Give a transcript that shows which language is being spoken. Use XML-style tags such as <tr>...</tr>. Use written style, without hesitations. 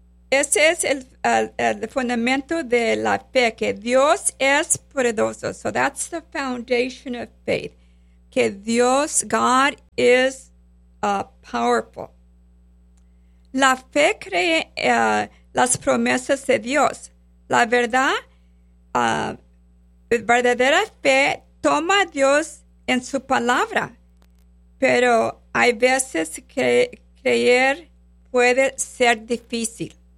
<es>Ese es el fundamento de la fe, que Dios es poderoso.</es> <en>So that's the foundation of faith,</en> <es>que Dios,</es> <en>God, is powerful.</en> <es>La fe cree las promesas de Dios. La verdad, verdadera fe toma a Dios en su palabra, pero hay veces que creer puede ser difícil.</es>